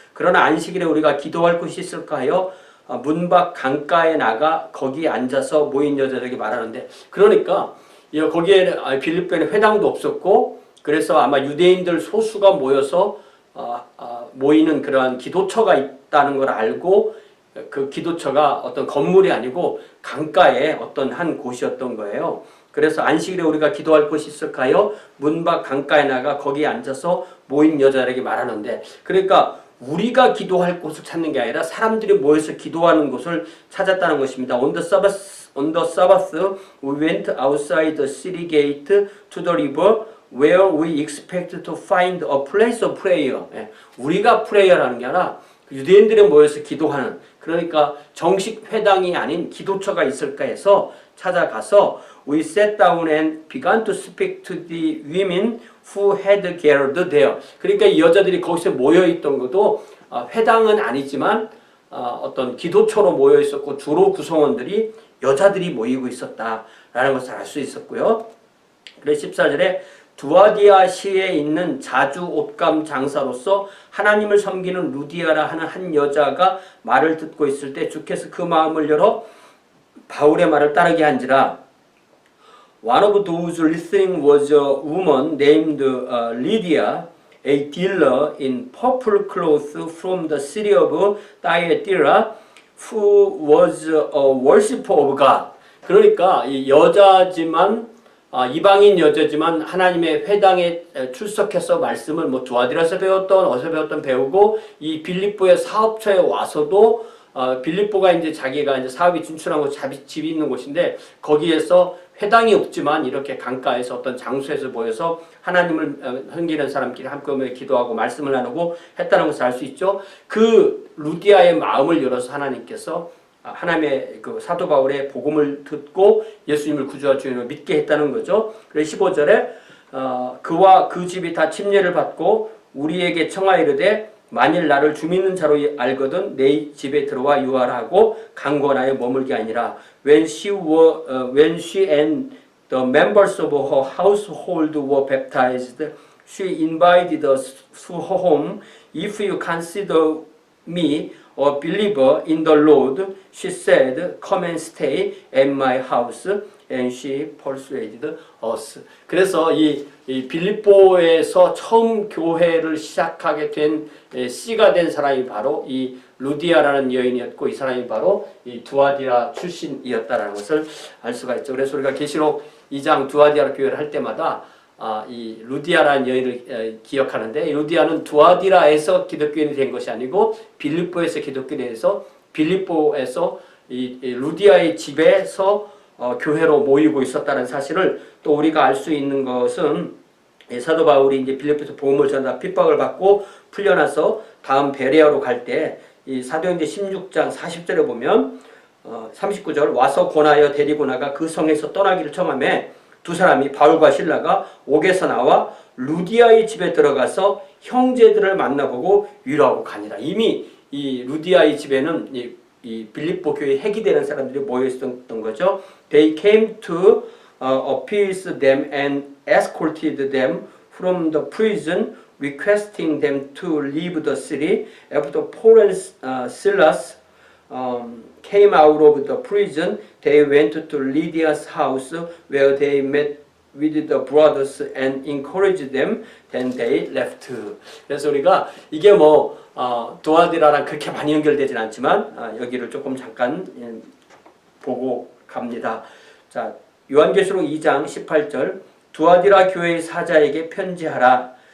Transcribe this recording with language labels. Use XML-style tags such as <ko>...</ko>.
<ko>그러나 안식일에 우리가 기도할 곳이 있을까 하여 문 밖 강가에 나가 거기 앉아서 모인 여자들에게 말하는데, 그러니까 거기에 빌립보에는 회당도 없었고 그래서 아마 유대인들 소수가 모여서 모이는 그러한 기도처가 있다는 걸 알고 그 기도처가 어떤 건물이 아니고 강가에 어떤 한 곳이었던 거예요. 그래서 안식일에 우리가 기도할 곳이 있을까요? 문 밖 강가에 나가 거기에 앉아서 모인 여자에게 말하는데, 그러니까 우리가 기도할 곳을 찾는 게 아니라 사람들이 모여서 기도하는 곳을 찾았다는 것입니다.</ko> <en>On the Sabbath, we went outside the city gate to the river where we expect to find a place of prayer.</en> <ko>우리가 프레이어라는 게 아니라 유대인들이 모여서 기도하는, 그러니까 정식 회당이 아닌 기도처가 있을까 해서 찾아가서</ko> <en>we sat down and began to speak to the women who had gathered there.</en> <ko>그러니까 이 여자들이 거기서 모여 있던 것도 회당은 아니지만 어떤 기도처로 모여 있었고 주로 구성원들이 여자들이 모이고 있었다라는 것을 알 수 있었고요. 그래서 14절에 두아디아시에 있는 자주 옷감 장사로서 하나님을 섬기는 루디아라 하는 한 여자가 말을 듣고 있을 때 주께서 그 마음을 열어 바울의 말을 따르게 한지라.</ko> <en>One of those listening was a woman named Lydia, a dealer in purple clothes from the city of Thyatira, who was a worshipper of God.</en> <ko>그러니까 이 여자지만 이방인 여자지만 하나님의 회당에 출석해서 말씀을 뭐 두아디라서 배웠던 어디서 배웠던 배우고 이 빌립보의 사업처에 와서도 빌립보가 이제 자기가 이제 사업이 진출한 곳 집이 있는 곳인데 거기에서 회당이 없지만 이렇게 강가에서 어떤 장소에서 모여서 하나님을 섬기는 사람끼리 함께 모여 기도하고 말씀을 나누고 했다는 것을 알 수 있죠. 그 루디아의 마음을 열어서 하나님께서 하나님의 그 사도 바울의 복음을 듣고 예수님을 구주와 주인으로 믿게 했다는 거죠. 그래서 15절에 그와 그 집이 다 침례를 받고 우리에게 청하이르되 만일 나를 주 믿는 자로 알거든 내 집에 들어와 유하라 하고 강권하여 머물게 아니라</ko> <en>when she and the members of her household were baptized, she invited us to her home. If you consider me a believer in the Lord, she said, come and stay at my house. And she persuaded us.</en> <ko>그래서 이 빌립보에서 처음 교회를 시작하게 된 씨가 된 사람이 바로 이 루디아라는 여인이었고 이 사람이 바로 이 두아디라 출신이었다라는 것을 알 수가 있죠. 그래서 우리가 계시록 2장 두아디라 교회를 할 때마다 이 루디아라는 여인을 기억하는데 이 루디아는 두아디라에서 기독교인이 된 것이 아니고 빌립보에서 기독교인이 돼서 빌립보에서 이 루디아의 집에서 교회로 모이고 있었다는 사실을 또 우리가 알 수 있는 것은 사도 바울이 이제 빌립보에서 복음을 전하다 핍박을 받고 풀려나서 다음 베레아로 갈 때 이 사도행전 16장 40절에 보면 39절 와서 권하여 데리고 나가 그 성에서 떠나기를 청하매 두 사람이 바울과 실라가 옥에서 나와 루디아의 집에 들어가서 형제들을 만나보고 위로하고 가니라. 이미 이 루디아의 집에는 이 빌립보 교회에 핵이되는 사람들이 모여 있었던 거죠.</ko> <en>They came to appease them and escorted them from the prison, requesting them to leave the city. After Paul and Silas came out of the prison, they went to Lydia's house where they met with the brothers and encouraged them. Then they left.</en> <ko>그래서 우리가 이게 뭐 두아디라랑 그렇게 많이 연결되진 않지만 여기를 조금 잠깐 보고 갑니다. 자, 요한계시록 2장 18절 두아디라 교회의 사자에게 편지하라.</ko>